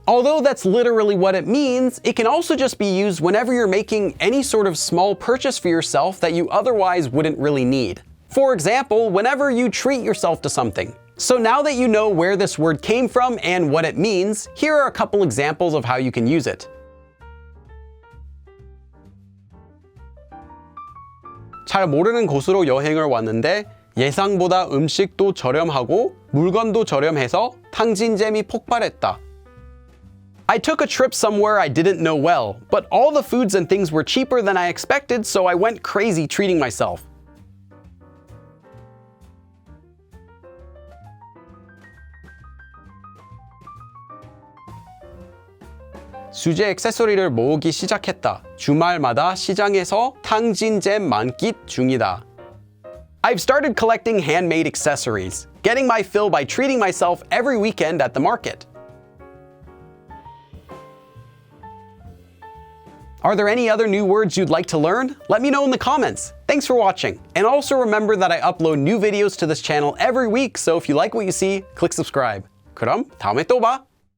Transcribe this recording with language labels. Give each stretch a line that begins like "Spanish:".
English: Although that's literally what it means, it can also just be used whenever you're making any sort of small purchase for yourself that you otherwise wouldn't really need. For example, whenever you treat yourself to something. So now that you know where this word came from and what it means, here are a couple examples of how you can use it.
Korean: 잘 모르는 곳으로 여행을 왔는데 예상보다 음식도 저렴하고 물건도 저렴해서 탕진잼이 폭발했다.
English: I took a trip somewhere I didn't know well, but all the foods and things were cheaper than I expected, so I went crazy treating myself.
Korean: 수제 액세서리를 모으기 시작했다. 주말마다 시장에서 탕진잼 만끽 중이다.
English: I've started collecting handmade accessories, getting my fill by treating myself every weekend at the market. Are there any other new words you'd like to learn? Let me know in the comments. Thanks for watching. And also remember that I upload new videos to this channel every week, so if you like what you see, click subscribe.
Korean: 그럼 다음에 또 봐.